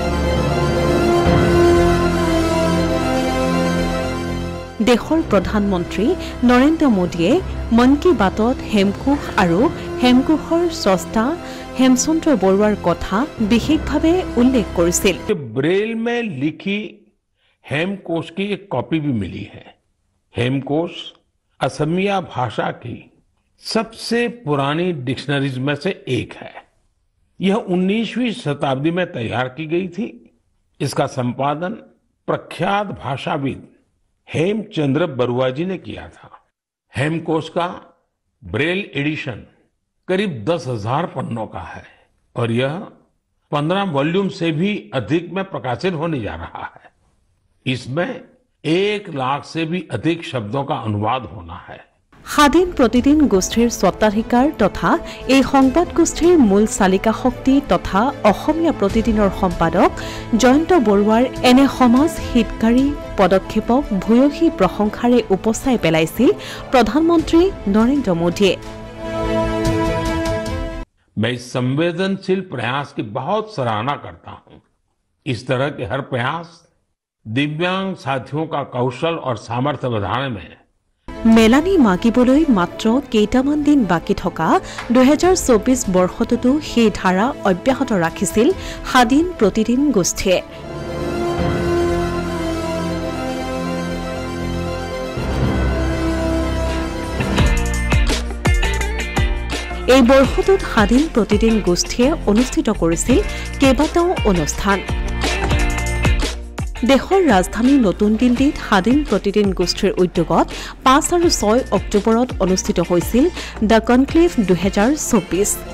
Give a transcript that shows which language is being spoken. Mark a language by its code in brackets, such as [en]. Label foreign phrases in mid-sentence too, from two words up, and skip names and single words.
[as] দেশৰ প্ৰধানমন্ত্ৰী নৰেন্দ্ৰ মোদীয়ে মন কী বাতত হেমকোষ আৰু হেমকোষৰ স্ৰষ্টা হেমচন্দ্ৰ বৰুৱাৰ কথা বিশেষভাৱে উল্লেখ কৰিছিল [hi] ब्रेल में लिखी हेमकोश की एक कॉपी भी मिली है हेमकोश असमिया भाषा की सबसे पुरानी डिक्शनरीज में से एक है यह 19वीं शताब्दी में तैयार की गई थी इसका संपादन प्रख्यात भाषाविद हेमचंद्र बरुआ जी ने किया था हेमकोश का ब्रेल एडिशन करीब 10,000 पन्नों का है और यह 15 वॉल्यूम से भी अधिक में प्रकाशित होने जा रहा है इसमें 1 लाख से भी अधिक शब्दों का अनुवाद होना है [as] স্বাধীন প্ৰতিদিন গোষ্ঠীৰ স্বত্বাধিকাৰ তথা এই সংবাদ গোষ্ঠীৰ মূল চালিকা শক্তি তথা অসমীয়া প্ৰতিদিনৰ সম্পাদক জয়ন্ত বৰুৱাৰ এনে সমাজ হিতকাৰী পদক্ষেপক ভূয়সী প্ৰশংসাৰে উপচাই পেলাইছিল প্ৰধানমন্ত্ৰী নৰেন্দ্ৰ মোদীয়ে [hi] मैं इस संवेदनशील प्रयास की बहुत सराहना करता हूं इस तरह के हर प्रयास दिव्यांग साथियों का कौशल और सामर्थ्य बढ़ाने में [as] মেলানি মাগিবলৈ মাত্ৰ কেইটামান দিন বাকি থকা 2024 বৰ্ষটোতো সেই ধাৰা অব্যাহত ৰাখিছিল স্বাধীন প্ৰতিদিন গোষ্ঠীয়ে এই বৰ্ষটোত স্বাধীন প্ৰতিদিন গোষ্ঠীয়ে অনুষ্ঠিত কৰিছিল কেইবাটাও অনুষ্ঠান দেশৰ ৰাজধানী নতুন দিল্লীত স্বাধীন প্ৰতিদিন গোষ্ঠীৰ উদ্যোগত 5 আৰু 6 অক্টোবৰত অনুষ্ঠিত হৈছিল দ্য কনক্লেভ 2024